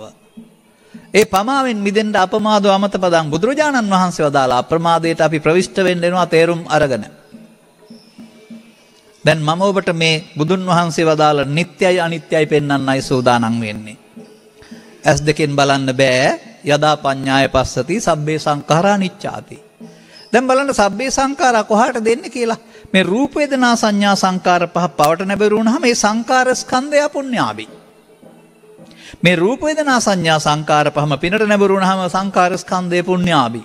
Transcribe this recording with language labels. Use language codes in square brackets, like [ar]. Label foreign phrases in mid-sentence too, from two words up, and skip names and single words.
[si] ඒ පමාවෙන් මිදෙන්න අපමාදව අමත පදන් බුදුරජාණන් වහන්සේ වදාළ අප්‍රමාදයට අපි ප්‍රවිෂ්ඨ වෙන්න වෙනවා තේරුම් අරගෙන. දැන් මම ඔබට මේ බුදුන් වහන්සේ වදාළ නිට්ටයයි අනිත්‍යයි පෙන්වන්නයි සූදානම් වෙන්නේ. ඇස් දෙකෙන් බලන්න බෑ. [pi] යදා පඤ්ඤාය පස්සති සබ්බේ සංඛාරා නිච්ඡාති. [si] දැන් බලන්න [pi] සබ්බේ සංඛාරා [si] කොහාට දෙන්නේ කියලා. මේ රූප වේදනා සංඥා සංකාර පහ පවට නැබරුණාම මේ සංකාර ස්කන්ධය පුණ්‍යාවි. මේ රූප වේදනා සංඥා සංකාර පහම පිනට නැබරුණාම සංකාර ස්කන්ධය පුණ්‍යාවි.